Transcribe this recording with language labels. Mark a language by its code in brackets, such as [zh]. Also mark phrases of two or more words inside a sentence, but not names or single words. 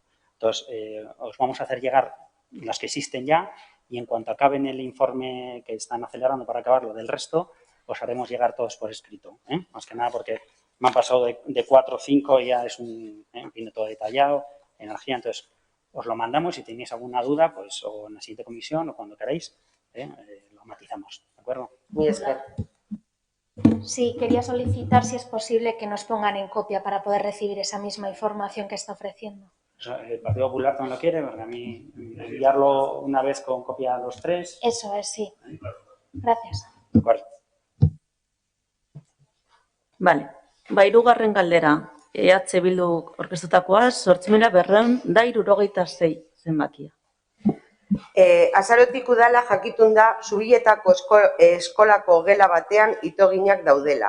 [es] Entonces, os vamos a hacer llegar las que existen ya y en cuanto acaben el informe que están acelerando para acabarlo del resto, os haremos llegar todos por escrito. Más que nada porque me han pasado de 4 o 5 y ya viene todo detallado energía. Entonces, os lo mandamos. Si tenéis alguna duda, pues o en la siguiente comisión o cuando queráis, lo matizamos. ¿De acuerdo? [eu] Mila esker. [es] Sí, quería solicitar si es posible que nos pongan en copia para poder recibir esa misma información que está ofreciendo. El Partido Popular también lo quiere, porque a mí enviarlo una vez con copia a los tres. Eso es, sí. Gracias. De acuerdo. [eu] Bale, hirugarren galdera, EH Bildu orkestutakoa, 8.276 zenbakia. Azarotik udala jakitun da Zubietako eskolako gela batean itoginak daudela.